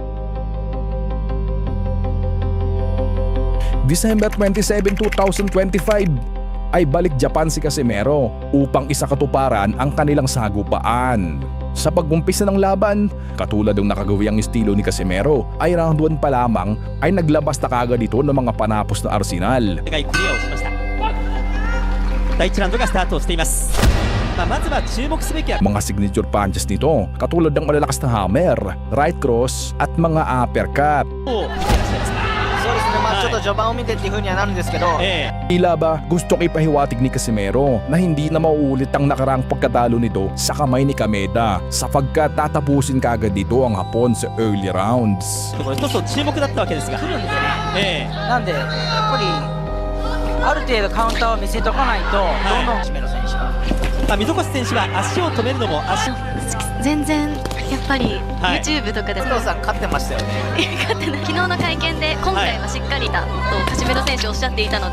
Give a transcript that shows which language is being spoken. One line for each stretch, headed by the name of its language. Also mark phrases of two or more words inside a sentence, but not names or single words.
Filipino: December 27, 2025 ay balik Japan si Casimero upang isakatuparan ang kanilang sagupaan. Sa pag-umpisa ng laban, katulad ng nakagawiang estilo ni Casimero, ay round 1 pa lamang ay naglabas na kaagad ito ng mga panapos na arsenal.
Japanese: 第1ラウンドがスタートしています。まずは注目すべきは
Filipino: Mga
English: signature punches
Filipino: nito, katulad ng malalakas na hammer,
English: right cross
Filipino: at mga uppercut.
Japanese: そうですね、ちょっと序盤を見てっていう風にはなるんですけど、
Filipino: Tila ba gustong ipahiwatig ni Casimero na hindi na mauulit ang nakaraang pagkatalo nito sa kamay ni Kameda, sapagkat tatapusin kaagad dito ang hapon sa
English: early rounds.
Japanese: これ一つの注目だったわけですが、なんでやっぱりある程度カウンターを見せとかないと、どんどん姫野選手は溝越選手は足を止めるのも全然やっぱりはい YouTube とかで加藤さん勝ってましたよね。勝ってない昨日の会見で今回はしっかりだとカシメロ選手おっしゃっていたので、